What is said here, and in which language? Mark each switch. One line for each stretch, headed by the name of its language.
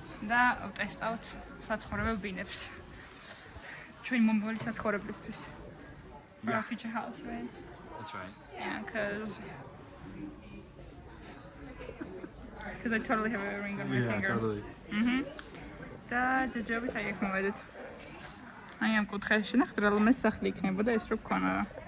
Georgian: და ვტესტავთ საცხოვრებელ ბინებს. ჩვენი მომავალი საცხოვრებლისთვის.
English: For our future house, right? That's right. Yeah, because I totally have a ring on my finger. Totally.
Georgian: და ჯეჯობით აი აქ მოვედით. აი ამ კუთხეში ნახეთ რა ლომეს სახლი იქნებოდა ეს რო გქონა რა.